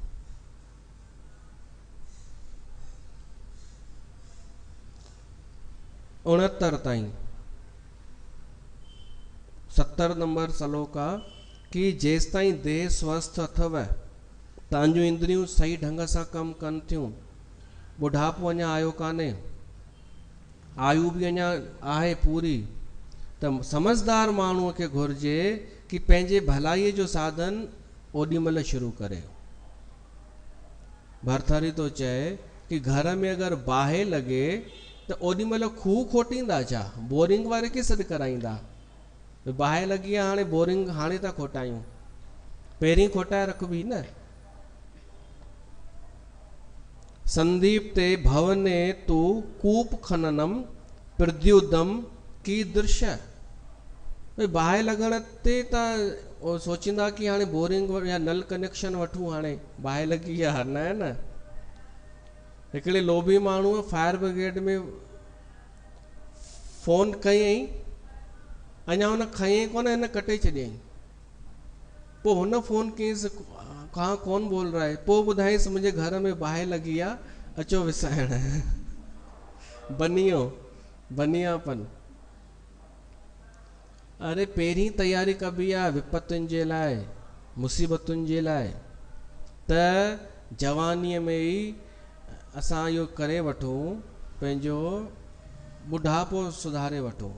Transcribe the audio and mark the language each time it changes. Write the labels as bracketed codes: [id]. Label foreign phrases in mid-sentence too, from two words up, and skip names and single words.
[sd] उणहत्तर ताईं 70 नंबर श्लोक आहे कि जेसि ताईं देह स्वस्थ अथव, तव्हांजूं इंद्रियूं सही ढंग सां कमु कनि थियूं, बुढ़ापो अञा आयो कान्हे, आयु बि अञा आहे पूरी, त समझदार माण्हूअ खे घुरिजे कि पंहिंजे भलाईअ जो साधन ओॾी महिल शुरू करे। भरथरी तो चए कि घर में अगरि बाहि लॻे त ओॾी महिल खूह खोटींदा छा, बोरिंग वारे खे सॾु कराईंदा। बाहि लॻी आहे हाणे बोरिंग हाणे था खोटायूं, पहिरीं खोटाए रखबी न। [sa] संदीप ते भवने तू कूप खननम प्रद्युदम कीदृश। [sd] बाहि लॻण ते तव्हां सोचींदा कि हाणे बोरिंग या नल कनेक्शन वठूं, हाणे बाहि लॻी आहे, न। हिकिड़े लोभी माण्हूअ फायर ब्रिगेड में फोन कयईं, अञा हुन खयईं कोन, हिन कटे छॾियईं। पोइ हुन फोन कयईंसि, [hi] कहाँ कौन बोल रहा है, [sd] पोइ ॿुधाईंसि मुंहिंजे घर में बाहि लॻी आहे, अचो विसाइण। बनियापन। अरे पहिरीं तयारी कबी आहे विपत्तियुनि जे लाइ, मुसीबतुनि जे लाइ, त जवानीअ में ई असां इहो करे वठूं, पंहिंजो बुढ़ापो सुधारे वठूं।